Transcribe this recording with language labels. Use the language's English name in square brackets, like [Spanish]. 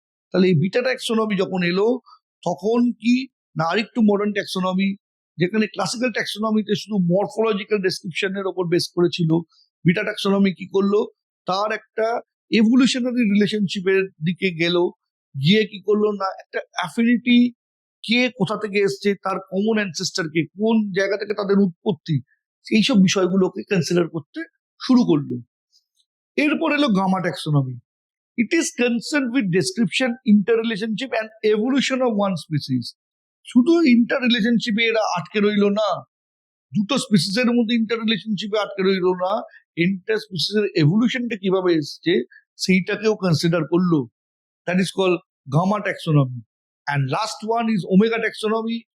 [Bangla] তাহলে এই beta taxonomy যখন এলো, তখন কি না আরেকটু মডার্ন ট্যাক্সোনমি, যেখানে ক্লাসিক্যাল ট্যাক্সোনমিতে শুধু মরফোলজিক্যাল ডেসক্রিপশনের ওপর বেস করেছিল, বিটা ট্যাক্সোনমি কি করলো, তার একটা এভলিউশনারি রিলেশনশিপের দিকে গেল, গিয়ে কি করলো না একটা অ্যাফিনিটি, কে কোথা থেকে এসছে, তার কমন অ্যানসেস্টার কে, কোন জায়গা থেকে তাদের উৎপত্তি, এইসব বিষয়গুলোকে কনসিডার করতে শুরু করলো। এরপর এলো gamma taxonomy. [English] It is concerned with description, interrelationship and evolution of one species. [Bangla] শুধু ইন্টার রিলেশনশিপে এরা আটকে রইল না, দুটো স্পিসিসের মধ্যে ইন্টার রিলেশনশিপে আটকে রইল না, ইন্টার স্পিসিসের এভলিউশনটা কিভাবে এসছে সেইটাকেও কনসিডার করলো। [English] That is call gamma taxonomy. And last one is omega taxonomy.